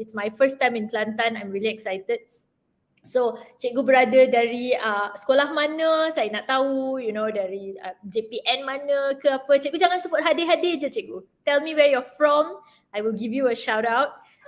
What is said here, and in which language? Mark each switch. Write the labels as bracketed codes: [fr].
[en] It's my first time in Kelantan. I'm really excited. [ms] So, cikgu berada dari sekolah mana, saya nak tahu, dari JPN mana ke apa. Cikgu jangan sebut hadir-hadir je, cikgu. [en] Tell me where you're from. I will give you a shout out.